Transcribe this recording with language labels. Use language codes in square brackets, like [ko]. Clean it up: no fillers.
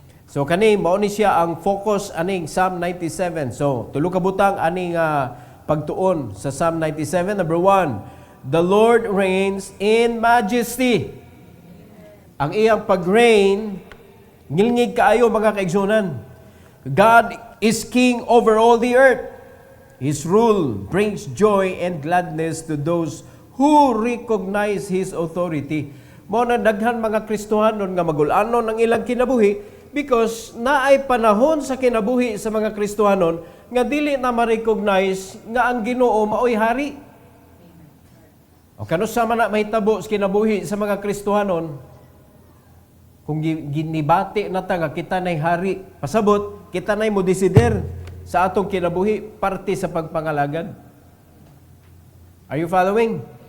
[ceb] So, kani, mauni siya ang focus aning Psalm 97. So, tulo ka butang aning pagtuon sa Psalm 97. [en] Number 1, the Lord reigns in majesty. [ceb] Ang iyang pag-reign, ngilngig kaayo mga kaigsunan. [en] God is king over all the earth. His rule brings joy and gladness to those who recognize His authority. [ceb] Mao na daghan mga Kristohanon nga magulanon ang ilang kinabuhi because naay panahon sa kinabuhi sa mga Kristohanon nga dili na ma-recognize nga ang Ginoo maoy hari. O kanusa man na mahitabo sa kinabuhi sa mga Kristohanon kung ginibati na ta nga kita nay hari, pasabot kita nay mo desider sa atong kinabuhi parte sa pagpangalagad. [en] Are you following?